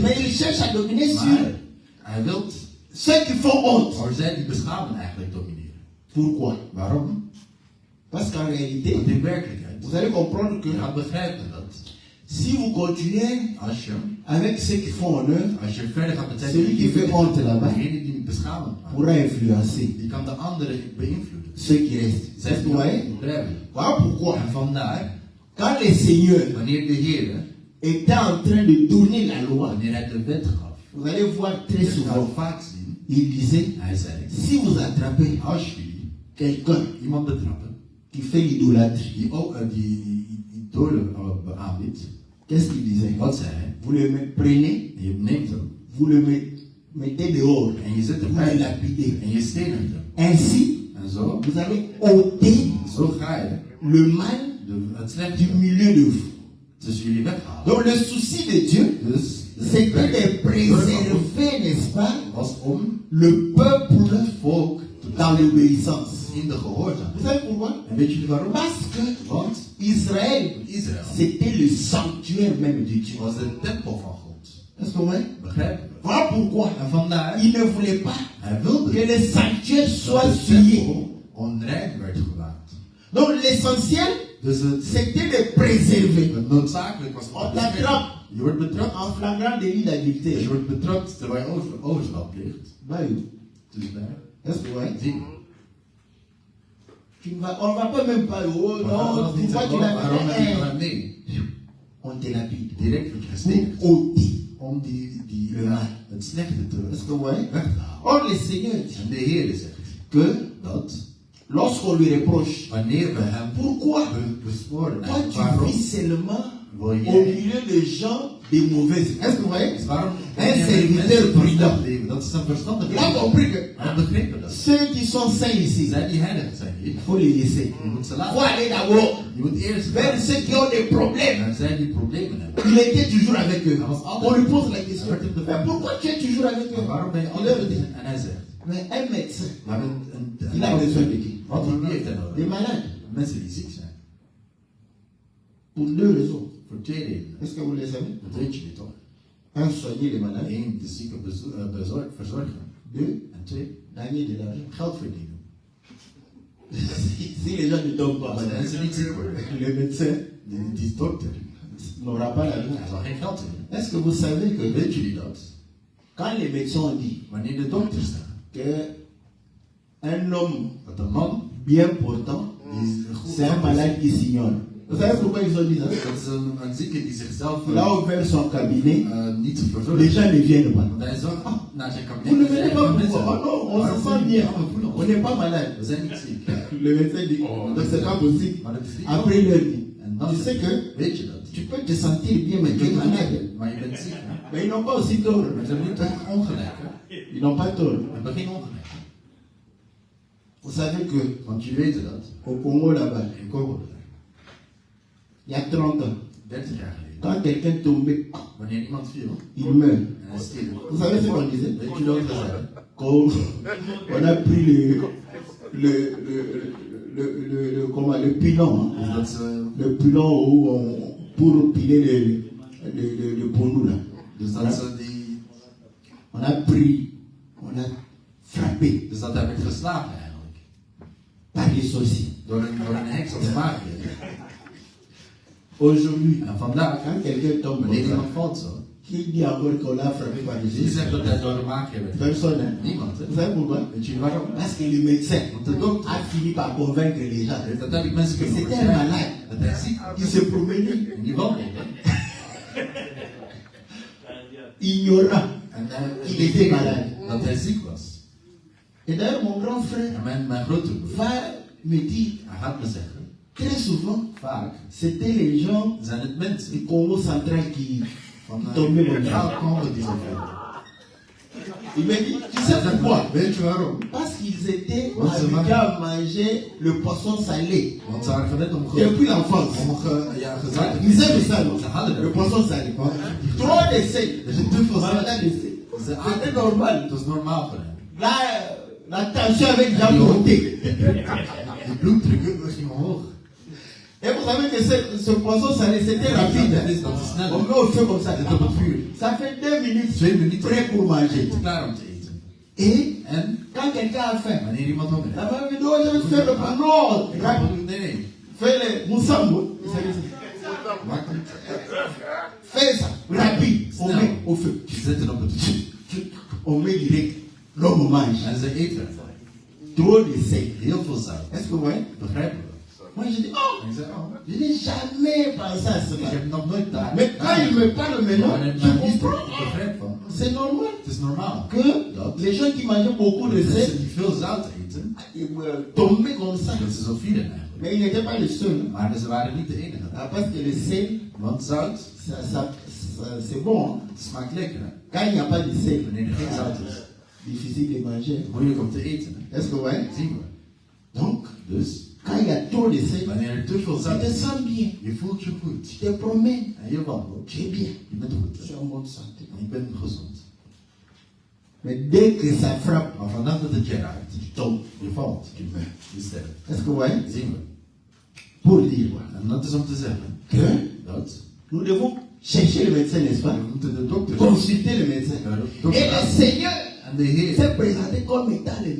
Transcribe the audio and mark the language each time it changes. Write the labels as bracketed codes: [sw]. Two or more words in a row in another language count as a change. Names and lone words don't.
[fr] Mais il cherche à dominer sur [nl] Maar hij wil [fr] ceux qui font honte. [nl] voor zij die beschamen eigenlijk domineren. [fr] Pourquoi? [nl] Waarom? [fr] Parce qu'en réalité, [nl] Want in werkelijkheid, [fr] vous allez comprendre que [nl] je gaat begrijpen dat [fr] si vous continuez [nl] als je [fr] avec ceux qui font honneur, [nl] verder gaat met [fr] celui qui fait honte là-bas [nl] degene die beschamen, [fr] pourra influencer [nl] die kan de anderen beïnvloeden. [fr] ceux qui restent. [nl] Zij [fr] Est-ce que vous voyez? [nl] begrijpen. [fr] Voilà pourquoi. [nl] En vandaar, [fr] Quand le Seigneur [nl] wanneer de Heer, [fr] était en train de donner la loi, [nl] wanneer hij de wet gaf, [fr] vous allez voir très [nl] je [fr] souvent, [nl] zou vaak zien, [fr] il disait, [nl] hij zei, [fr] si vous attrapez [nl] als jullie [fr] quelqu'un [nl] iemand betrappen, [fr] qui fait l'idolâtrie, [nl] die ook die idolen aanbiedt, [fr] qu'est-ce qu'il disait? [nl] wat zei hij? [fr] Vous le prenez, [nl] Je neemt hem [fr] vous le mettez dehors, [nl] en je zet hem [fr] vous le [nl] bij [fr] lapidez. [nl] en je stenigt hem. [fr] Ainsi, [nl] En zo, [fr] vous allez ôter [nl] zo ga je [fr] le mal [nl] het [fr] du [nl] slechte [fr] milieu de vous. [nl] tussen jullie weghalen. [fr] Donc le souci de Dieu, [nl] Dus [fr] c'était de préserver, n'est-ce pas, [nl] was om [fr] le peuple [nl] het volk [fr] dans l'obéissance. [nl] in de gehoorzaamheid. [fr] Vous savez pourquoi? [nl] En weet jullie waarom? [fr] Parce que [nl] Want [fr] Israël, [nl] Israël [fr] c'était le sanctuaire même de Dieu. [nl] was de tempel van God. [fr] Est-ce que vous voyez? [nl] Begrijp je? [fr] Voilà pourquoi [nl] En vandaar, [fr] il ne voulait pas [nl] hij wilde [fr] que le sanctuaire soit [nl] dat de [fr] souillé. [nl] tempel onrein werd gemaakt. [fr] Donc l'essentiel, [nl] Dus [fr] c'était de préserver. [nl] het noodzakelijk was [fr] On [nl] om te [fr] t'attrape [nl] beschermen. Je wordt betrapt. [fr] en flagrant délit [nl] Dus [fr] d'adultère. [nl] je wordt betrapt terwijl je overspel pleegt. [fr] Bah oui. [nl] Dus daar, [fr] Est-ce que vous voyez? [nl] zie je. [fr] On ne va pas même pas, oh non, pourquoi tu l'as [nl] Waarom heb je [fr] fait? [nl] gedaan? Nee, [fr] On te lapide. [nl] direct word je gestenigd. [fr] Pour ôter. [nl] Om die Ja. het slechte [fr] Est-ce [nl] te [fr] que vous voyez? [nl] weg te halen. [fr] Or le Seigneur dit [nl] En de Heer zegt [fr] que [nl] dat [fr] lorsqu'on lui reproche, [nl] wanneer we hem [fr] pourquoi [nl] besporen, [fr] toi tu [nl] waarom [fr] vis seulement [nl] wil [fr] au [nl] jij, [fr] milieu de gens de mauvaises. Est-ce que vous voyez? [nl] dus waarom [fr] Un serviteur prudent. [nl] leven? Dat is een verstandig [fr] Il a [nl] leven. [fr] compris que [nl] Hij begrepen dat. [fr] ceux qui sont saints ici, [nl] Zij die heilig zijn hier, [fr] il faut les laisser. [nl] je moet ze [fr] Il faut [nl] laten. [fr] aller d'abord [nl] Je moet eerst [fr] vers ceux qui ont des problèmes. [nl] naar zij die problemen hebben. [fr] Il était toujours avec eux. [nl] Hij was [fr] On [nl] altijd. [fr] lui pose la question. Mais pourquoi tu es toujours avec [nl] Maar [fr] eux? [nl] waarom ben je [fr] Il [nl] altijd [fr] leur [nl] met [fr] dit, [nl] hen? En hij zegt, [fr] mais un médecin, [nl] maar [fr] il a besoin de qui? [nl] wat wie heeft hij [fr] Des [nl] nodig? [fr] malades. [nl] Mensen die ziek zijn. [fr] Pour deux raisons. [nl] Voor twee redenen. [fr] Est-ce que vous les savez? [nl] Dat weet jullie toch? [fr] Un, soigner les malades. [nl] Eén, de zieken verzorgen. [fr] Deux, [nl] En twee, [fr] gagner de l'argent. [nl] geld verdienen. [fr] Si les gens ne tombent pas [nl] Als de mensen niet ziek worden, [fr] le médecin [nl] die dokter, [fr] n'aura pas l'argent. [nl] hij zal geen geld hebben. [fr] Est-ce que vous savez que [nl] Weet jullie dat? [fr] quand les médecins ont dit [nl] Wanneer de dokters zeggen [fr] que un homme [nl] dat een man [fr] bien portant, [nl] die goed [fr] c'est un malade qui s'ignore. Vous savez pourquoi ils ont dit ça? [nl] dat is een zieke die zichzelf [fr] Là où vers son cabinet, [nl] niet [fr] les [nl] verzorgt. [fr] gens ne viennent pas. [nl] Want hij zorgt naar zijn [fr] Vous ne [nl] kabinet. [fr] venez pas pour voir. Oh non, on se sent bien. On n'est pas malade. [nl] We zijn niet ziek. [fr] le médecin dit, Oh, donc c'est pas possible. [nl] Maar dat is niet [fr] Après [nl] mogelijk. [fr] leur dit, [nl] En dan [fr] tu sais que [nl] weet je dat. [fr] tu peux te sentir bien, mais tu es malade. [nl] Maar je bent ziek. Hè? [fr] Mais ils n'ont pas aussi tort. [nl] Maar ze hebben niet toch ongelijk. Hè? [fr] Ils n'ont pas tort. [nl] We hebben geen ongelijk. [fr] Vous savez que [nl] Want jullie weten dat. [fr] au Congo là-bas, [nl] In Congo, [fr] il y a 30 ans, [nl] 30 jaar geleden. [fr] quand quelqu'un tombait, [nl] Wanneer iemand viel [fr] il meurt. [nl] en hij stierf. [fr] Vous savez ce qu'on disait? [nl] Weet jullie wat we zeiden? [fr] Quand on a pris le pilon, hein, [nl] Dus dat ze, [fr] le pilon où pour piler le pondou là. [nl] dus dat ze die, [fr] On a pris, on a frappé [nl] dus dat hij werd geslagen eigenlijk. [fr] par les sorciers. [nl] Door een heks als magier. [fr] Aujourd'hui, [nl] En vandaag, [fr] quand quelqu'un tombe, [nl] wanneer iemand valt zo, [fr] qui dit encore qu'on l'a frappé par les [nl] wie zegt dat [fr] sorciers? [nl] hij door een magier werd? [fr] Personne. Hein? [nl] Niemand. Hè? [fr] Vous savez pourquoi? [nl] Weet jullie waarom? [fr] Parce que le médecin [nl] Want de dokter, [fr] a fini par convaincre les gens. [nl] dat heb ik mensen kunnen [fr] C'était un [nl] overtuigen. [fr] malade. [nl] Dat hij ziek was. [fr] Il se promenait [nl] En die wandelde. [fr] ignorant. [nl] En hij [fr] Il était malade. [nl] dat hij ziek was. [fr] Et d'ailleurs, mon grand frère [nl] En mijn grote broer, [fr] va me dire, [nl] hij gaat me zeggen, [fr] très souvent, [nl] vaak [fr] c'était les gens [nl] zijn het mensen [fr] du Congo central qui [nl] van [fr] tombaient dans le [nl] Centraal [fr] champ. [nl] Congo die zo veel. [fr] Il m'a dit, tu sais pourquoi? [nl] Weet je waarom? [fr] Parce qu'ils étaient Ouais, c'est habitués vrai. à manger le poisson salé. [nl] Want ze waren gewend om [fr] Depuis l'enfance. [nl] gezakt. [fr] Ils aiment ça, non? [nl] Ze hadden [fr] Le [nl] dat. [fr] poisson salé. Trop de sel. [nl] Er zit te veel [fr] Voilà, [nl] zout. [fr] de sel. [nl] Ze [fr] C'était [nl] aten [fr] normal. [nl] Dat is normaal voor hen. [fr] Là, la tension avait déjà monté. [nl] De bloeddruk ging omhoog. [fr] Et vous savez que ce poisson salé, c'était rapide. [nl] Dat is snel. [fr] On met au feu comme ça. [nl] Zet op het vuur. [fr] Ça fait 2 minutes. [nl] 2 minuten. [fr] Prêt pour manger. [nl] Klaar om te eten. [fr] Et [nl] En [fr] quand quelqu'un a faim, [nl] wanneer iemand honger [fr] la [nl] heeft. [fr] maman me dit, oh, je vais te faire le panon. [nl] Nee. [fr] Fais le moussambo. [nl] Maak het. [fr] Fais ça. Rapide. On met au feu. [nl] Zet het op het vuur. [fr] On met direct. L'homme mange. [nl] En ze eten ervan. [fr] Trop de sel. [nl] Heel veel zout. [fr] Est-ce que vous voyez? [nl] Begrijpen we? [fr] Moi, je dis, oh, [nl] En ik zei, oh, [fr] je n'ai jamais pensé à [nl] ik [fr] cela. [nl] heb nog nooit daar. [fr] Mais quand il me parle maintenant, [nl] Maar [fr] je [nl] ik [fr] comprends. [nl] begrijp van. [fr] C'est normal [nl] Het is normaal. [fr] que les gens qui mangeaient beaucoup de [nl] Mensen [fr] sel [nl] die veel zout eten, [fr] tombaient comme ça. [nl] dat ze zo vielen eigenlijk. [fr] Mais ils n'étaient pas les seuls. [nl] Maar ze waren niet de enige. [fr] Ah, parce que le sel, [nl] Want zout, [fr] c'est bon. Hein. [nl] het smaakt lekker. Hè? [fr] Quand il n'y a pas de sel, [nl] Wanneer er geen zout is, [fr] difficile de manger. [nl] moeilijk om te eten. Hè? [fr] Est-ce que vous voyez? [nl] Dat zien we. [fr] Donc, [nl] Dus, [fr] quand il y a trop de sel, [nl] wanneer er te veel [fr] tu [nl] zout [fr] te [nl] is, [fr] sens bien. [nl] je voelt je goed. [fr] Tu te promènes. [nl] En je wandelt. [fr] Tu es bien. [nl] Je bent goed. [fr] Tu [nl] Hè? [fr] es en bonne santé. [nl] En je bent gezond. [fr] Mais dès que ça frappe, [nl] Maar vanaf dat het je raakt, [fr] tu tombes. [nl] je valt, je sterft. [fr] Est-ce que vous voyez? [nl] Dat zien we. [fr] Pour dire voilà, [nl] En dat is om te zeggen [fr] que [nl] dat [fr] nous devons chercher le médecin, n'est-ce pas? [nl] we moeten de dokter [fr] Consulter le médecin. [nl] de [fr] Et [nl] dokter [fr] le [nl] aan- [fr] Seigneur [nl] En de Heer, [fr] s'est présenté comme étant le